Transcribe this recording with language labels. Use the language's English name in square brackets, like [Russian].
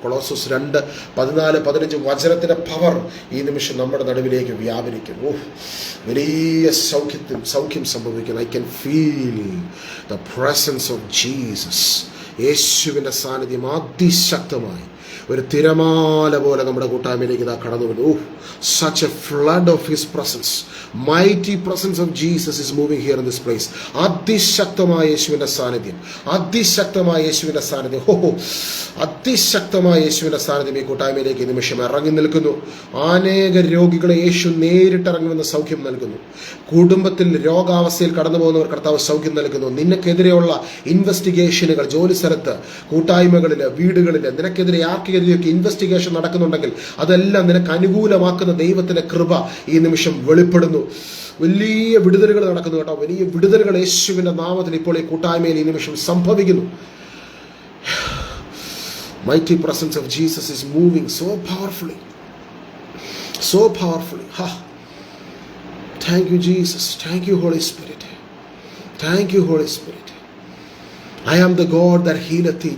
[Malayalam] Colossus 2:14-15 വചനത്തിൻ്റെ power ഈ നിമിഷം നമ്മുടെ നടുവിലേക്ക് വ്യാപരിക്കുന്നു. വലിയ സൗഖ്യം സംഭവിക്കുന്നു. [English] I can feel the presence of Jesus. [Malayalam] യേശുവിൻ്റെ സാന്നിധ്യം അതിശക്തമായി ഒരു തിരമാല പോലെ നമ്മുടെ കൂട്ടായ്മയിലേക്ക് ഇതാ കടന്നു വരുന്നു. [English] such a flood of his presence, mighty presence of Jesus is moving here in this place. [Malayalam] അതിശക്തമായ യേശുവിൻ്റെ സാന്നിധ്യം, അതിശക്തമായ യേശുവിൻ്റെ സാന്നിധ്യം, അതിശക്തമായ യേശുവിൻ്റെ സാന്നിധ്യം ഈ കൂട്ടായ്മയിലേക്ക് ഈ നിമിഷം ഇറങ്ങി നിൽക്കുന്നു. അനേക രോഗികളെ യേശു നേരിട്ട് ഇറങ്ങുമെന്ന് സൗഖ്യം നൽകുന്നു. കുടുംബത്തിൽ രോഗാവസ്ഥയിൽ കടന്നു പോകുന്നവർ കർത്താവ് സൗഖ്യം നൽകുന്നു. നിനക്കെതിരെയുള്ള ഇൻവെസ്റ്റിഗേഷനുകൾ, ജോലി സ്ഥലത്ത്, കൂട്ടായ്മകളിൽ, വീടുകളിൽ നിനക്കെതിരെ ആർക്കെതിരെയൊക്കെ ഇൻവെസ്റ്റിഗേഷൻ നടക്കുന്നുണ്ടെങ്കിൽ അതെല്ലാം നിനക്ക് അനുകൂലമാക്കുന്ന ദൈവത്തിന്റെ കൃപ ഈ നിമിഷം വെളിപ്പെടുന്നു. വലിയ വിടുതലുകൾ നടക്കുന്നു കേട്ടോ. വലിയ വിടുതലുകൾ യേശുവിന്റെ നാമത്തിൽ ഇപ്പോൾ ഈ കൂട്ടായ്മയിൽ ഈ നിമിഷം സംഭവിക്കുന്നു. [English] Mighty presence of Jesus is moving so powerfully. So powerfully. Thank you, Jesus. Thank you, Holy Spirit. Thank you, Holy Spirit. I am the God that healeth thee.